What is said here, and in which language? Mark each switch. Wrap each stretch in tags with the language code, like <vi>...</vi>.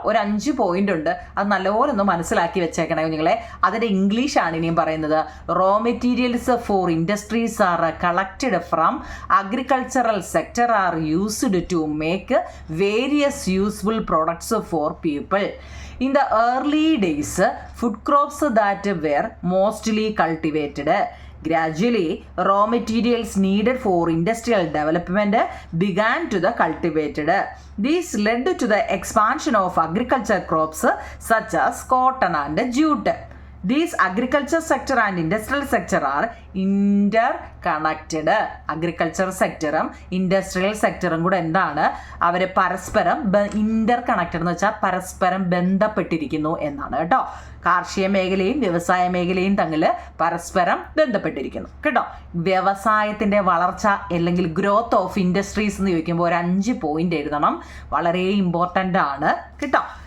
<ml>ഒരു 5 പോയിന്റ് ഉണ്ട്, അത് നല്ലപോലെ ഒന്ന് മനസ്സിലാക്കി വെച്ചേക്കണേ നിങ്ങളെ. അതിൻ്റെ ഇംഗ്ലീഷാണ് ഇനിയും പറയുന്നത്.</ml> <en>Raw materials for industries are collected from agricultural sector are used to make various useful products for people. In the early days, food crops that were mostly cultivated Gradually, raw materials needed for industrial development began to the cultivated. This led to the expansion of agriculture crops such as cotton and jute. These agriculture sector and industrial sector are interconnected.</en> <ml>Agriculture സെക്ടറും industrial സെക്ടറും കൂടെ എന്താണ്, അവർ പരസ്പരം interconnected എന്ന് വെച്ചാൽ പരസ്പരം ബന്ധപ്പെട്ടിരിക്കുന്നു എന്നാണ് കേട്ടോ. കാർഷിക മേഖലയും വ്യവസായ മേഖലയും തമ്മിൽ പരസ്പരം ബന്ധപ്പെട്ടിരിക്കുന്നു കേട്ടോ. വ്യവസായത്തിൻ്റെ വളർച്ച അല്ലെങ്കിൽ ഗ്രോത്ത് ഓഫ് ഇൻഡസ്ട്രീസ് എന്ന് ചോദിക്കുമ്പോൾ ഒരു 5 പോയിന്റ് എഴുതണം, വളരെ ഇമ്പോർട്ടൻ്റ് ആണ് കേട്ടോ.</ml>